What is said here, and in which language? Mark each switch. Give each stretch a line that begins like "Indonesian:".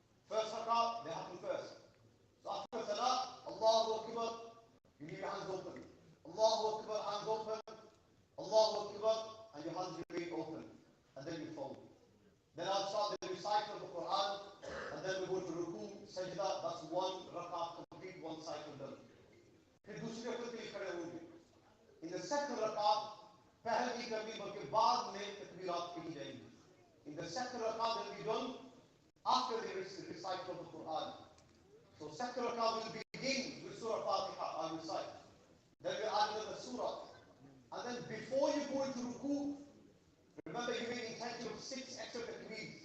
English: First rak'ah, they happen first. So after salah, Allahu Akbar, you leave your hands open. Allahu Akbar, hands open. Allahu Akbar, and your hands remain open. And then you fold. Then I'll start the recital of the Quran, and then we go to ruku, sajda. That's 1 rak'ah complete, 1 cycle done.
Hindi: फिर दूसरे वक्त के लिए खड़े होंगे.
English: In the second rak'ah,
Hindi: पहली तकबीर के बाद में तकबीरात कही जाएंगी.
English: In the second rak'ah, that will be done after the recital of the Quran. So second rak'ah will begin with Surah Fatiha, I recite. Then we add another surah. And then before you go into ruku, remember you made intention of 6 extra takbeer.